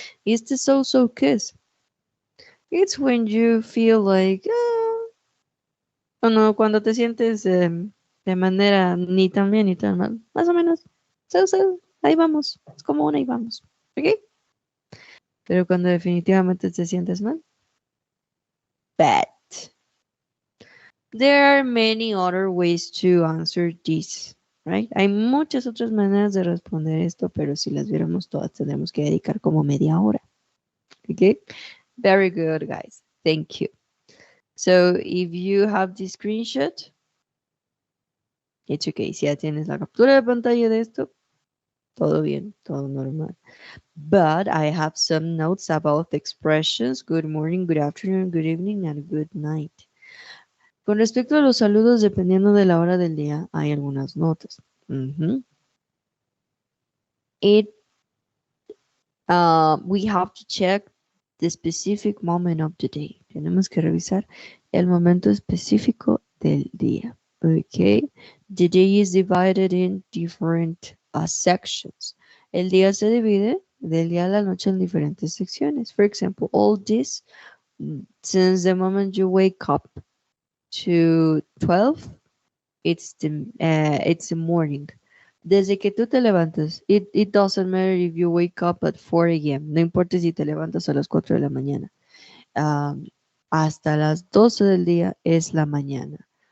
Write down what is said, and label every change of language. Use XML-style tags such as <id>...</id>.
<es>Y este so-so ¿qué es?</es> <en>It's when you feel like,</en> <es>o no, cuando te sientes de manera ni tan bien ni tan mal, más o menos. So, ahí vamos. Es como una ahí vamos. ¿Ok? Pero cuando definitivamente te sientes mal, bad.</es> <en>There are many other ways to answer this, right?</en> <es>Hay muchas otras maneras de responder esto, pero si las viéramos todas, tendremos que dedicar como media hora.</es> <en>¿Ok? Very good, guys. Thank you. So, if you have the screenshot, it's okay.</en> <es>Si ya tienes la captura de pantalla de esto, todo bien, todo normal.</es> <en>But I have some notes about the expressions good morning, good afternoon, good evening, and good night.</en> <es>Con respecto a los saludos, dependiendo de la hora del día, hay algunas notas.</es> <en>We have to check the specific moment of the day.</en> <es>Tenemos que revisar el momento específico del día.</es> <en>Okay. The day is divided in different sections.</en> <es>El día se divide del día a la noche en diferentes secciones.</es> <en>For example, all this, since the moment you wake up to 12, it's the morning.</en> <es>Desde que tú te levantas,</es> <en>it doesn't matter if you wake up at 4 a.m.</en> <es>No importa si te levantas a las 4 de la mañana. Hasta las 12 del día es la mañana.</es>